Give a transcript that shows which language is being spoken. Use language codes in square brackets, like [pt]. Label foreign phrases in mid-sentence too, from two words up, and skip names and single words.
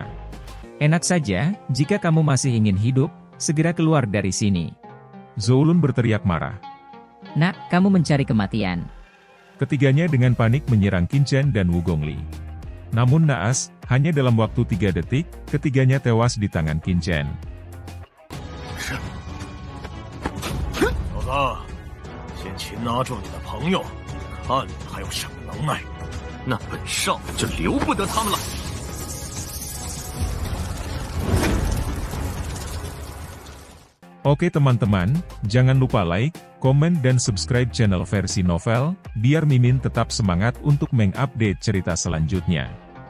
[id] Enak saja, jika kamu masih ingin hidup, segera keluar dari sini. Zhou Lun berteriak marah. Nak, kamu mencari kematian. Ketiganya dengan panik menyerang Qin Chen dan Wu Gongli. Namun naas, hanya dalam waktu 3 detik, ketiganya tewas di tangan Qin Chen. [zh] 老子，先擒拿住你的朋友，看你还有什么能耐。那本少就留不得他们了。 [id] Oke teman-teman, jangan lupa like, komen dan subscribe channel versi novel, biar Mimin tetap semangat untuk mengupdate cerita selanjutnya.